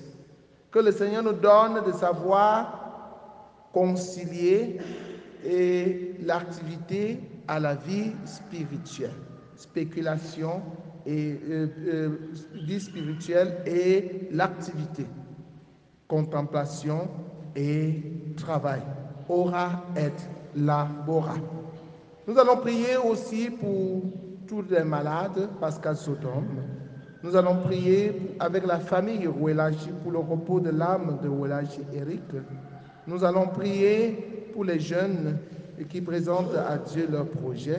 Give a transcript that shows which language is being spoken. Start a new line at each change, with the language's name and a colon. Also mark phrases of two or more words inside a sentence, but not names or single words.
French: Que le Seigneur nous donne de savoir concilier l'activité à la vie spirituelle, spéculation et vie spirituelle et l'activité, contemplation et travail.
Latin: Ora et labora.
French: Nous allons prier aussi pour tous les malades, Pascal Sodome. Nous allons prier avec la famille Welaji pour le repos de l'âme de Welaji Eric. Nous allons prier pour les jeunes qui présentent à Dieu leur projet.